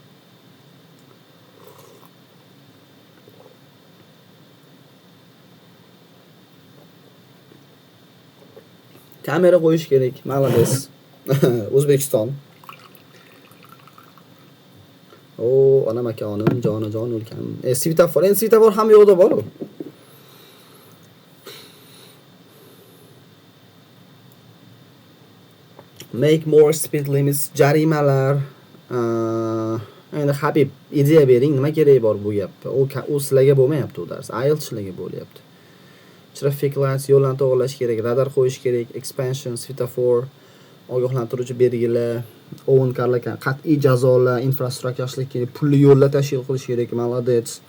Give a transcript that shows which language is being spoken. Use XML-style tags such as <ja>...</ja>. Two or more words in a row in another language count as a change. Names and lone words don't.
<uz>Kamera qo'yish kerak. Malades. O'zbekiston. Ana makanim, jonajon o'lkam. Svetofor, endi svetofor ham yo'qda bor-ku.</uz> <en>Make more speed limits,</en> <uz>jarimalar. Endi Habib, ideya bering, nima kerak bor bu gapga? U sizlarga bo'lmayapti u dars. IELTS'larga bo'lyapti.</uz> <en>Traffic lights,</en> <uz>yo'llarni to'g'irlash kerak, radar qo'yish kerak, expansion, svetofor, ogohlantiruvchi belgilar, o'yinkorlar qat'iy jazolar, infrastruktura yaxshilik kerak, pulli yo'llar tashkil qilish kerak, malades.</uz>